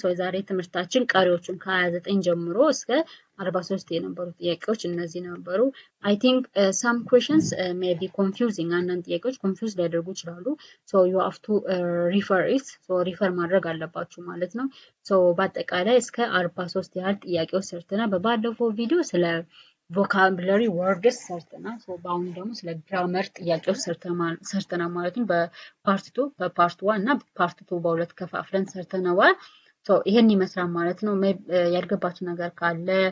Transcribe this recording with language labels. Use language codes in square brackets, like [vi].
[am] So ዛሬ ትምህርታችን ቀሪዎቹን ከ29 ጀምሮ እስከ 43 የነበሩ ጥያቄዎች እነዚህ ነበሩ. [en] I think some questions may be confusing. [am] አንዳንድ ጥያቄዎች confuse ሊያደርጉ ይችላሉ. [en] So you have to refer it. [am] So refer ማድረግ አለባችሁ ማለት ነው. So በአጠቃላይ እስከ 43 ያህል ጥያቄዎች ሰርተናል. በባለፈው ቪዲዮ ስለ vocabulary words ሰርተናል so በአሁን ደግሞ ስለ grammar ጥያቄዎች ሰርተናል ማለት ነው በፓርት 2 በፓርት 1 እና በፓርት 2 በሁለት ከፋፍለን ሰርተናል so ይሄን ይመስላል ማለት ነው ያልገባችሁ ነገር ካለ